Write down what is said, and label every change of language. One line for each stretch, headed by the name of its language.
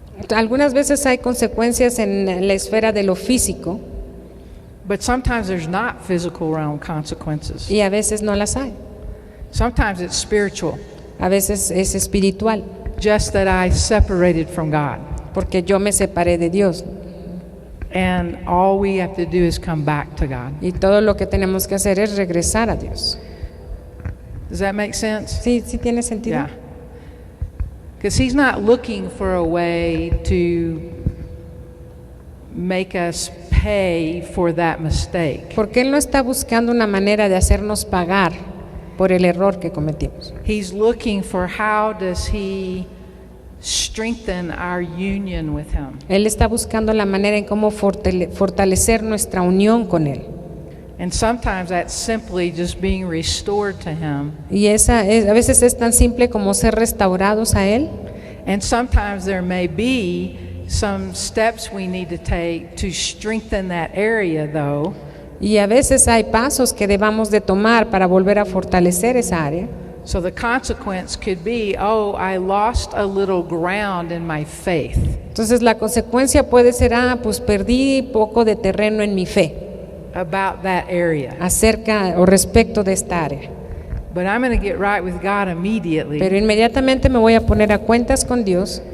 Spanish: Algunas veces hay consecuencias en la esfera de lo físico
English: but sometimes there's not physical realm consequences.
Spanish: y a veces no las hay.
English: Sometimes it's spiritual,
Spanish: A veces es espiritual,
English: just that I separated from God.
Spanish: porque yo me separé de Dios.
English: And all we have to do is come back to God.
Spanish: Y todo lo que tenemos que hacer es regresar a Dios.
English: Does that make sense?
Spanish: ¿Sí tiene sentido?
English: Yeah. Because He's not looking for a way to make us pay for that mistake.
Spanish: Porque Él no está buscando una manera de hacernos pagar por el error que cometimos.
English: He's looking for how does He strengthen our union with Him.
Spanish: Él está buscando la manera en cómo fortalecer nuestra unión con Él.
English: And sometimes that's simply just being restored to Him.
Spanish: Y a veces es tan simple como ser restaurados a Él.
English: And sometimes there may be some steps we need to take to strengthen that area, though.
Spanish: Y a veces hay pasos que debamos de tomar para volver a fortalecer esa área.
English: So the consequence could be, oh, I lost a little ground in my faith.
Spanish: Entonces la consecuencia puede ser, pues perdí poco de terreno en mi fe
English: About that area.
Spanish: acerca o respecto de esta área.
English: But I'm going to get right with God immediately.
Spanish: Pero inmediatamente me voy a poner a cuentas con Dios